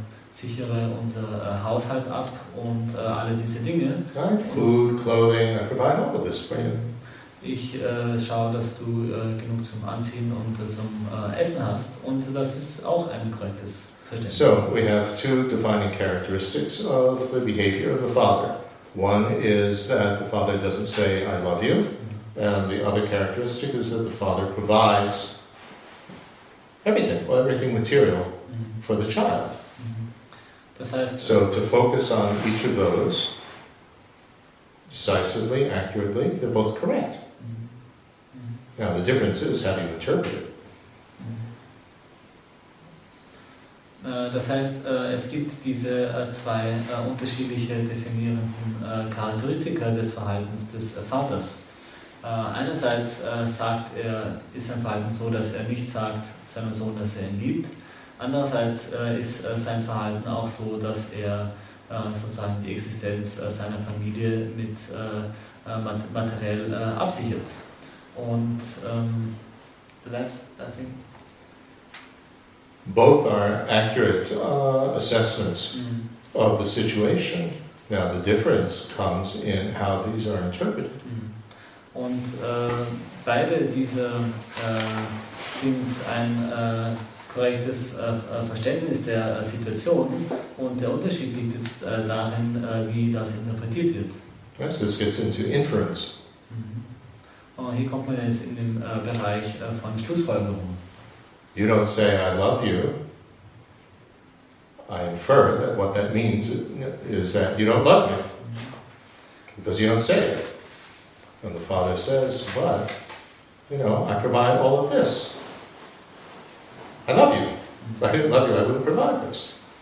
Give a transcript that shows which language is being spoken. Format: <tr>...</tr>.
<de>sichere unser Haushalt ab und alle diese Dinge.</de> <en>Right? Food, clothing, I provide all of this for you.</en> <de>Ich schaue, dass du genug zum Anziehen und zum Essen hast, und das ist auch ein korrektes Verständnis.</de> <en>So, we have two defining characteristics of the behavior of the father. One is that the father doesn't say, I love you, and the other characteristic is that the father provides everything, well, everything material for the child.</en> <de>Das heißt,</de> <en>So, to focus on each of those decisively, accurately, they're both correct. Now, the difference is how do you interpret it.</en> <de>Das heißt, es gibt diese zwei unterschiedliche definierenden Charakteristika des Verhaltens des Vaters. Einerseits sagt er, ist sein Verhalten so, dass er nicht sagt seinem Sohn, dass er ihn liebt. Andererseits ist sein Verhalten auch so, dass er sozusagen die Existenz seiner Familie mit materiell absichert.</de> <en>Und the last, I think. Both are accurate assessments of the situation. Now, the difference comes in how these are interpreted.</en> <de>Und beide diese sind ein korrektes Verständnis der Situation, und der Unterschied liegt jetzt darin, wie das interpretiert wird.</de> <en>Right, so this gets into inference.</en> <de>Und hier kommt man jetzt in den Bereich von Schlussfolgerung.</de> <en>You don't say, I love you. I infer that what that means is that you don't love me, because you don't say it. And the father says, but, I provide all of this. I love you. If I didn't love you, I wouldn't provide this.</en>